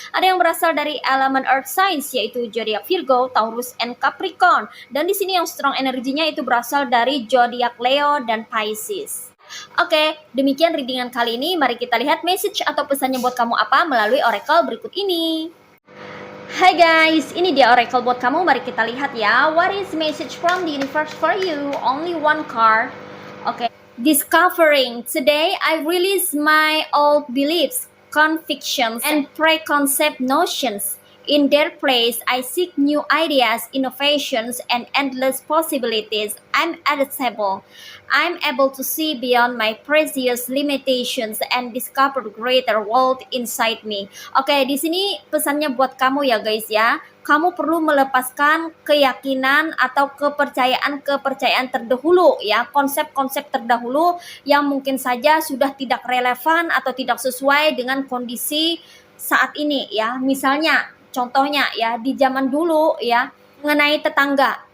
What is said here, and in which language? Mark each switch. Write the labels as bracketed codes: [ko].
[id] Ada yang berasal dari elemen earth signs yaitu zodiak Virgo, Taurus, and Capricorn. Dan di sini yang strong energinya itu berasal dari zodiak Leo dan Pisces. Oke, demikian readingan kali ini. Mari kita lihat message atau pesannya buat kamu apa melalui oracle berikut ini. Hai guys, ini dia oracle buat kamu. Mari kita lihat ya. [en] What is message from the universe for you? Only one card. Oke. Discovering. Today, I release my old beliefs, convictions, and preconceived notions. In their place, I seek new ideas, innovations, and endless possibilities. I'm adaptable. I'm able to see beyond my previous limitations and discover greater world inside me. [id] Oke, di sini pesannya buat kamu ya guys ya. Kamu perlu melepaskan keyakinan atau kepercayaan-kepercayaan terdahulu ya, konsep-konsep terdahulu yang mungkin saja sudah tidak relevan atau tidak sesuai dengan kondisi saat ini ya. Misalnya, contohnya ya, di zaman dulu ya, mengenai tetangga.